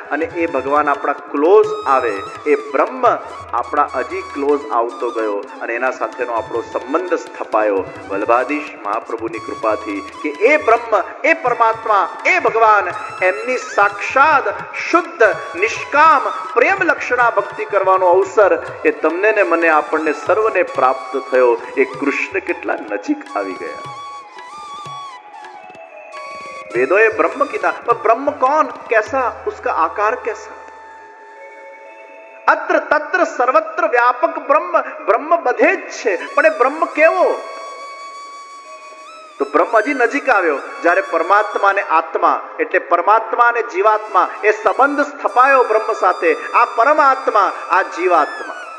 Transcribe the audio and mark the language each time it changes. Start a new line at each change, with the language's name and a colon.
Gujarati: અને એ ભગવાન આપણા ક્લોઝ આવે. એ બ્રહ્મ આપણા હજી ક્લોઝ આવતો ગયો અને એના સાથેનો આપણો સંબંધ સ્થપાયો વલ્લભાધીશ મહાપ્રભુની કૃપાથી. કે એ બ્રહ્મ, એ પરમાત્મા, એ ભગવાન એમની સાક્ષાત શુદ્ધ નિષ્કામ પ્રેમ લક્ષણા ભક્તિ કરવાનો અવસર એ તમને ને મને, આપણને સર્વને પ્રાપ્ત થયો. એ કૃષ્ણ કેટલા નજીક આવી ગયા.
Hindi: वेदों ये ब्रह्म कीधा, पर ब्रह्म कौन, कैसा, उसका आकार कैसा? अत्र तत्र सर्वत्र व्यापक ब्रह्म.
Gujarati: ब्रह्म બધે જ છે, પણ એ બ્રહ્મ કેવો? તો બ્રહ્મ હજી નજીક આવ્યો જ્યારે પરમાત્મા અને આત્મા એટલે પરમાત્મા અને જીવાત્મા એ સંબંધ સ્થપાયો બ્રહ્મ સાથે. આ પરમાત્મા, આ જીવાત્મા.